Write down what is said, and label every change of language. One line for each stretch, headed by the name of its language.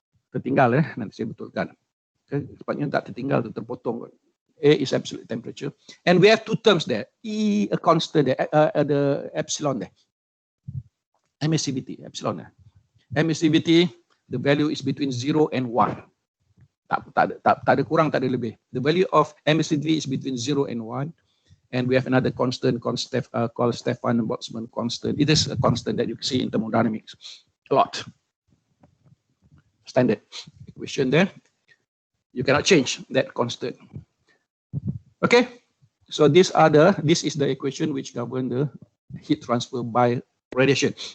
Malay: Tertinggal nanti saya betulkan. Okay, sepatutnya tak tertinggal, terpotong.
English: A is absolute temperature. And we have 2 terms there. E, a constant there, the epsilon there. Emissivity, epsilon there. Emissivity, the value is between 0 and 1.
Malay: Tak ada kurang, tak ada lebih.
English: The value of emissivity is between 0 and 1. And we have another constant called Stefan-Boltzmann constant. It is a constant that you see in thermodynamics a lot. Standard equation there. You cannot change that constant. Okay, so this is the equation which govern the heat transfer by radiation.